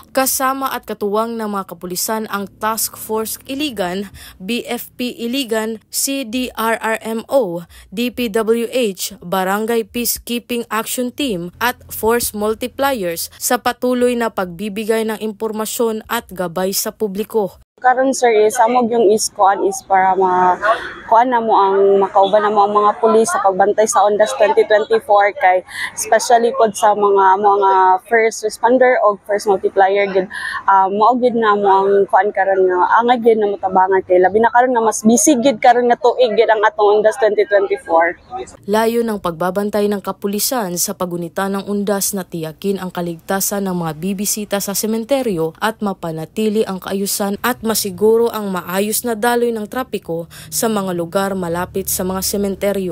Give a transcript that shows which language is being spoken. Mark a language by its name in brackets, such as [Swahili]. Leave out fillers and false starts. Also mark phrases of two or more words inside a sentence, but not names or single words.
[Filipino] Kasama at katuwang ng mga kapulisan ang Task Force Iligan, BFP Iligan, CDRRMO, DPWH, Barangay Peacekeeping Action Team at Force Multipliers sa patuloy na pagbibigay ng impormasyon at gabay sa publiko. [Cebuano] Karon sir is amog yung iskuan is para kuan na mo ang makauban na mo ang mga pulis sa pagbantay sa Undas 2024 kay especially pod sa mga [English] first responder [Cebuano] o [English] first multiplier [Cebuano] gid mao gid na mo ang kuan karon nga angay gid na motabangan kay labi na karon nga mas busy gid karon nga tuig gid ang atong Undas 2024. [Filipino] Layo ng pagbabantay ng kapulisan sa pagunita ng Undas na tiyakin ang kaligtasan ng mga bibisita sa sementeryo at mapanatili ang kaayusan at masiguro ang maayos na daloy ng trapiko sa mga lugar malapit sa mga sementeryo.